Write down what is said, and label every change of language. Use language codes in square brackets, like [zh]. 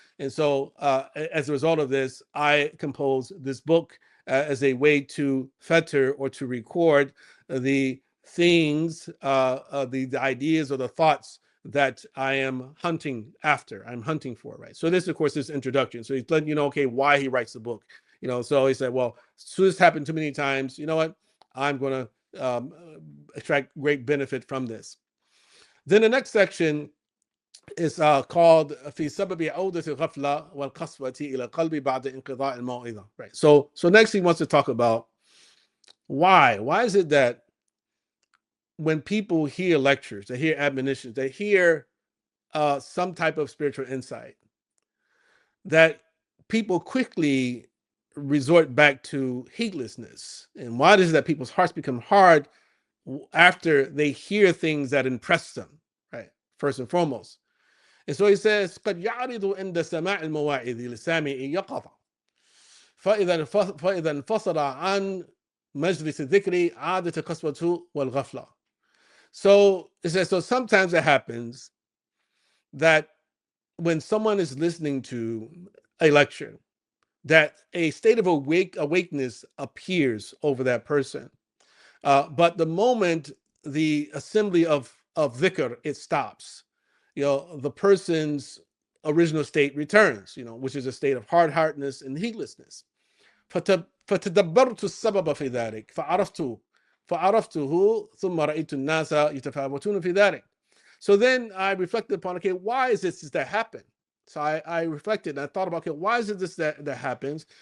[en] And so as a result of this, I composed this book as a way to fetter or to record the things, the ideas or the thoughts that I am hunting for, right? So this, of course, is introduction. So he's letting you know, okay, why he writes the book. So he said, well, so this happened too many times. You know what? I'm going to extract great benefit from this. Then the next section is called [ar] في سبب عودة الغفلة والقسوة إلى القلب بعد انقضاء الموعظة. [en] Right. So next he wants to talk about why is it that when people hear lectures, they hear admonitions, they hear some type of spiritual insight, that people quickly resort back to heedlessness? And why is it that people's hearts become hard after they hear things that impress them, right? First and foremost. And so he says, [ar] قد يعرض عند سماع المواعظ للسامع يقظة فإذا انفصل عن مجلس الذكر عادة قسوته والغفلة. [en] So it says, so sometimes it happens that when someone is listening to a lecture, that a state of awakeness appears over that person. But the moment the assembly of dhikr, it stops, the person's original state returns, which is a state of hard-heartedness and heedlessness. [ar] فتدبرت السبب في ذلك فعرفته ثم رأيت الناس يتفاوتون في ذلك. [en] So then I reflected upon, okay, why is this that happen? So I reflected and I thought about, okay, why is it this that happens?